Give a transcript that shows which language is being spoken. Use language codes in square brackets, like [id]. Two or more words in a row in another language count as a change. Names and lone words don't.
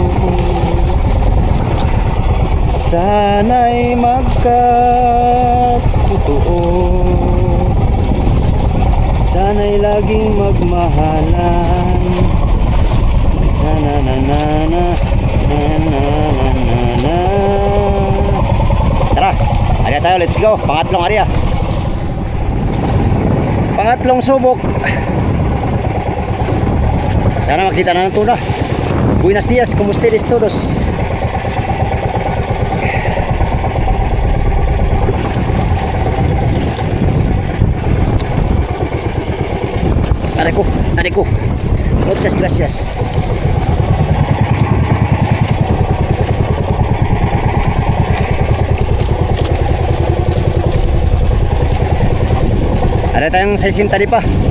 [tl] Sana'y magkatotoo, sana'y laging magmahalan. Na na na na na na na na na. Tara, area tayo, [en] let's go. [tl] Pangatlong area. Pangatlong subok. Sana makita na ng tuna. [es] Buenos dias, como ustedes todos? [tl] Aray ko. [es] Muchas gracias. [tl] Ada tayong 60 di pa.